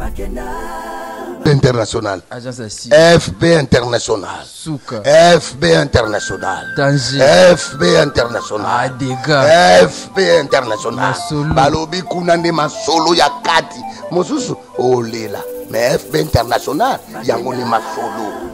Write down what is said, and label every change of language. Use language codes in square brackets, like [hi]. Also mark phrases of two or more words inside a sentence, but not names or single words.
[ln] international. FB international. FB international. FB international. FB international. Balobi kunande masolo ya kati. Mosusu olela. Mais FB international yango ni masolo.